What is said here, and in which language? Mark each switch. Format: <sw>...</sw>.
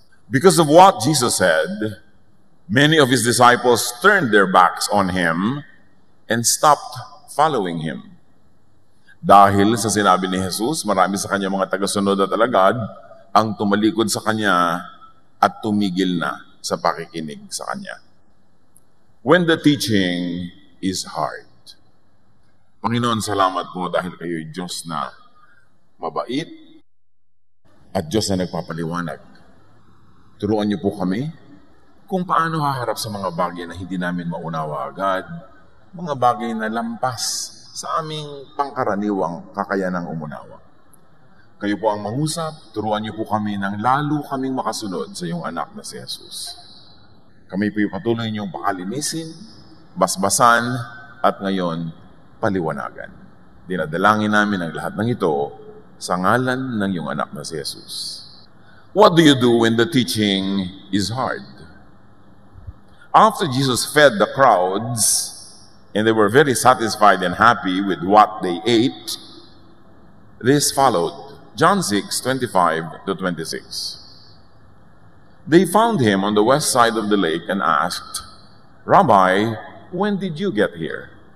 <en>Because of what Jesus said, many of his disciples turned their backs on him and stopped following him.</en> <tl>Dahil sa sinabi ni Jesus, marami sa kanya mga tagasunod at alagad ang tumalikod sa kanya at tumigil na sa pakikinig sa kanya.</tl> <en>When the teaching is hard.</en> <tl>Panginoon, salamat po dahil kayo'y Diyos na mabait at Diyos na nagpapaliwanag. Turuan niyo po kami kung paano haharap sa mga bagay na hindi namin maunawa agad, mga bagay na lampas sa aming pangkaraniwang kakayanang umunawa. Kayo po ang mangusap, turuan niyo po kami ng lalo kaming makasunod sa iyong anak na si Jesus. Kami po yung patuloy niyong pakalinisin, basbasan, at ngayon, paliwanagan. Dinadalangin namin ang lahat ng ito sa ngalan ng iyong anak na si Jesus.</tl> <en>What do you do when the teaching is hard? After Jesus fed the crowds, and they were very satisfied and happy with what they ate, this followed. John 6:25-26. They found him on the west side of the lake and asked, "Rabbi, when did you get here?"</en>